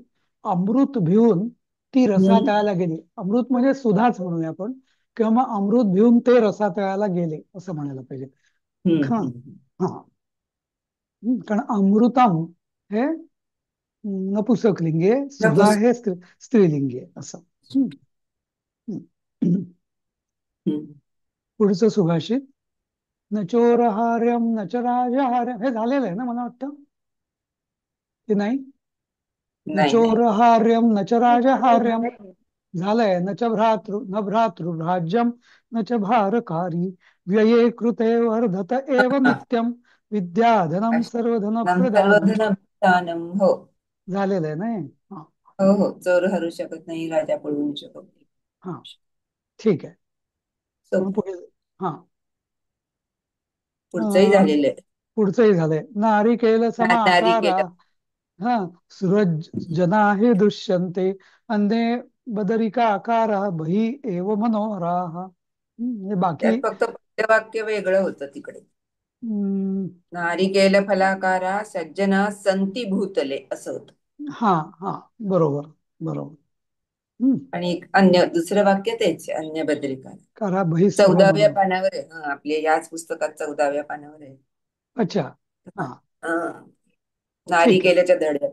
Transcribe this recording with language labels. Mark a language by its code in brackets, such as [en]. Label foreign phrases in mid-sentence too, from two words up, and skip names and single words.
[mr] अमृत भिवून ती रसातळाला गेली. अमृत म्हणजे सुधाच म्हणूया आपण, किंवा मग अमृत भिवून ते रसातळाला गेले असं म्हणायला पाहिजे. हा, हा. कारण अमृतम हे नपुसकलिंगी आहे, सुधा हे स्त्रीलिंगी आहे असं. हम्म. हम्म. पुढचं सुभाषित. [sa] न चोरहार्यम न च राजहार्यम [mr] हे झालेलं आहे ना मला वाटतं, की नाही. [sa] न [mr] नाही नाही. [sa] चोरहार्यम न च राजहार्यम [mr] झालंय. झालंय. [sa] न च भ्रातृराज्यम न च भारकारी व्यये कृते वर्धत एव नित्यम विद्याधनम सर्वधन प्रधानम सर्वधन प्रधानम. [mr] हो. झालेलं आहे नाही. हा, हो हो, चोर हरू शकत नाही, राजा पळवू शकत नाही. हा, ठीक आहे. मग सोपं. पुढे. हा, पुढचंही झालेलं आहे. पुढचंही झालंय. नारिकेल [sa] नारी समाकारा, [mr] केलं. [sa] हा, सूरज जना हे दुष्यंते अन्ये बदरिका आकारा बही एव मनोहराः. [mr] म्हणजे बाकी. त्यात फक्त पहिलं वाक्य वेगळं होतं तिकडे. हम्म, [sa] नारिकेल फलाकारा सज्जना संती भूतले [mr] असं होतं. हा, हा, बरोबर बरोबर. आणि एक अन्य दुसरं वाक्य तेच [sa] अन्य बद्रिका. करा बही सर्व [mr] 14व्या [sa] मनोहर. [mr] पानावर आहे. आपल्या याच पुस्तकात 14व्या पानावर आहे. अच्छा. हा, हं. ठीक आहे. नारिकेलाच्या धड्यात.